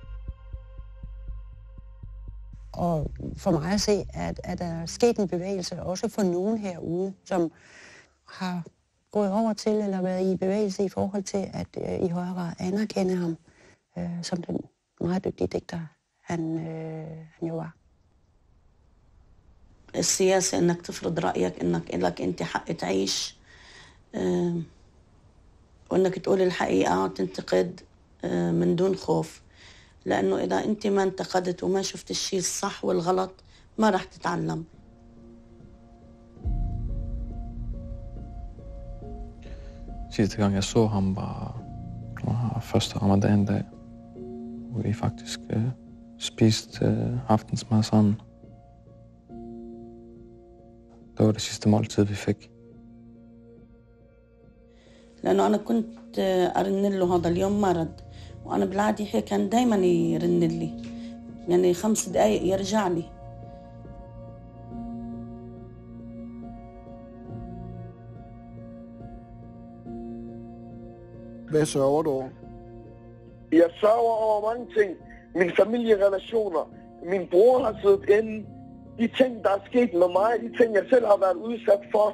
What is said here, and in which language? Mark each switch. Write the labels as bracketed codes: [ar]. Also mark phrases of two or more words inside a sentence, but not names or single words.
[da] Og for mig at se, at der er sket en bevægelse, også for nogen herude, som har gået over til eller været i bevægelse i forhold til at i højere grad anerkende ham som den meget dygtige digter, han jo var. [ar] السياسة إنك تفرض رأيك إنك لك أنت حق تعيش وإنك تقول الحقيقة وتنتقد من دون خوف لأنه إذا أنت ما انتقدت وما شفت الشيء الصح والغلط ما راح تتعلم. [da] Sidste gang jeg så ham var første ramadan-dag, hvor vi faktisk spiste aftensmad sammen. Det var det sidste måltid, vi fik. [ar] لأنه أنا كنت أرن له هذا اليوم مرض وأنا بالعادة هيك كان دايما يرن لي يعني 5 دقايق يرجع لي. [da] Hvad sørger du over? Jeg sørger over mange ting. Mine familierelationer. Min bror har siddet inde. De ting, der er sket med mig, de ting, jeg selv har været udsat for.